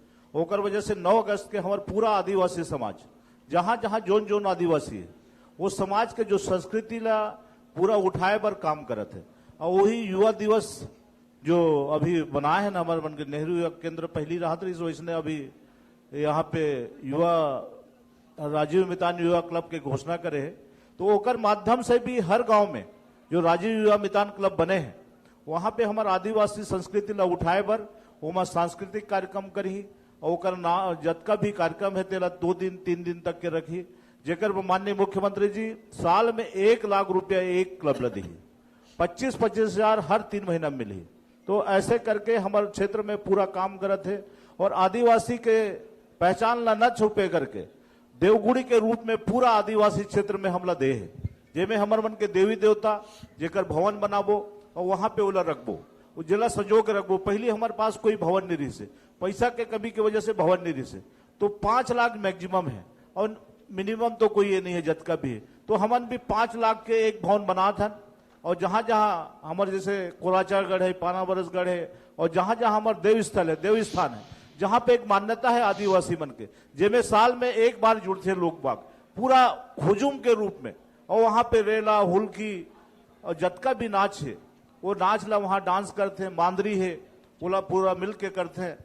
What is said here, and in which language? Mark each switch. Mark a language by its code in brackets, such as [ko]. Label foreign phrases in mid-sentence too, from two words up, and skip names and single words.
[hne] ओकर वजह से 9 अगस्त के हमारे पूरा आदिवासी समाज, जहां जहां जोन जोन आदिवासी है, वो समाज के जो संस्कृति ला पूरा उठाए पर काम करत है। और वही युवा दिवस जो अभी बनाए है ना हमारे मन के नेहरू युवा केंद्र पहली राहत रही, तो इसने अभी यहाँ पे युवा राजीव मितान युवा क्लब के घोषणा करे है। तो ओकर माध्यम से भी हर गांव में जो राजीव युवा मितान क्लब बने हैं, वहां पे हमारे आदिवासी संस्कृति ला उठाए बर वहां सांस्कृतिक कार्यक्रम करी, और ओकर जतका भी कार्यक्रम है तेला 2 दिन 3 दिन तक के रखी, जेकर माननीय मुख्यमंत्री जी साल में 1 लाख रुपया एक क्लब ला दी, 25-25 हजार हर 3 महीना में मिली। तो ऐसे करके हमारे क्षेत्र में पूरा काम करत है। और आदिवासी के पहचान ला न छुपे करके देवगुड़ी के रूप में पूरा आदिवासी क्षेत्र में हमला दे है, जेमे हमारे मन के देवी देवता जेकर भवन बनाबो और वहां पे ओला रखबो, जिला सजो के रखबो। पहले हमारे पास कोई भवन नहीं रही से, पैसा के कमी की वजह से भवन नहीं रही से, तो 5 लाख मैक्सिमम है और मिनिमम तो कोई ये नहीं है जत का भी है। तो हमन भी 5 लाख के एक भवन बना था, और जहां जहां हमारे जैसे कोराचारगढ़ है, पानाबरसगढ़ है, और जहां जहां हमारे देव स्थल है, देव स्थान है, जहां पे एक मान्यता है आदिवासी मन के, जिनमें साल में एक बार जुड़ते लोग बाग पूरा हुजूम के रूप में, और वहां पे रेला हुलकी और जतका भी नाच है वो नाच ला वहां डांस करते हैं, मांदरी है पूरा पूरा मिल के करते हैं।